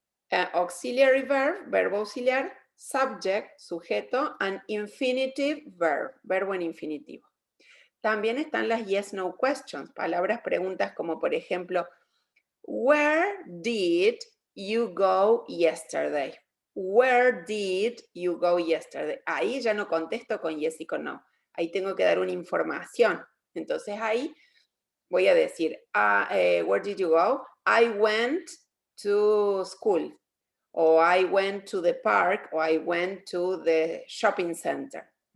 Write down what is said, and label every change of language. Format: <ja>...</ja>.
<en>auxiliary verb,</en> <es>verbo auxiliar,</es> <en>subject,</en> <es>sujeto,</es> <en>and infinitive verb,</en> <es>verbo en infinitivo. También están las yes-no questions, palabras preguntas como por ejemplo,</es> <en>where did you go yesterday? Where did you go yesterday?</en> <es>Ahí ya no contesto con yes y con no. Ahí tengo que dar una información. Entonces ahí voy a decir,</es> <en>where did you go? I went to school. O I went to the park. O I went to the shopping center.</en>